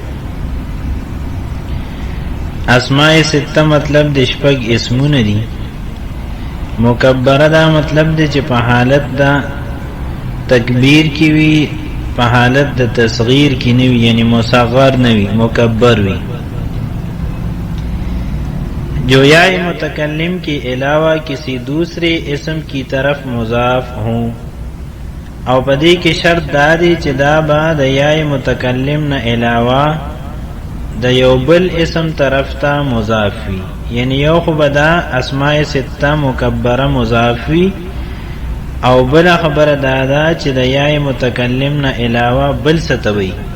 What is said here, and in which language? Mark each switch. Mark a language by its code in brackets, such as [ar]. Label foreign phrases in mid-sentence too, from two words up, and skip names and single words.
[ps] اسماء سته مطلب د شپږ اسمونه دي. مکبره دا مطلب دی چې په حالت دا تکبیر کی وی، په حالت د تصغیر کی نه وی، یعنی مصغر نه وی، مکبر وی. [ur] جو یا متکلم کے علاوہ کسی دوسرے اسم کی طرف مضاف ہوں، [ps] او پدی کی شرط دادی چې دا با د یا متکلم نه علاوہ د یو بل اسم طرف ته مضاف وی، یعنی یو خو بدا اسماء سته مکبره مضاف وی، او بل خبر دادا چې د یا متکلم نه علاوه بل ستوي.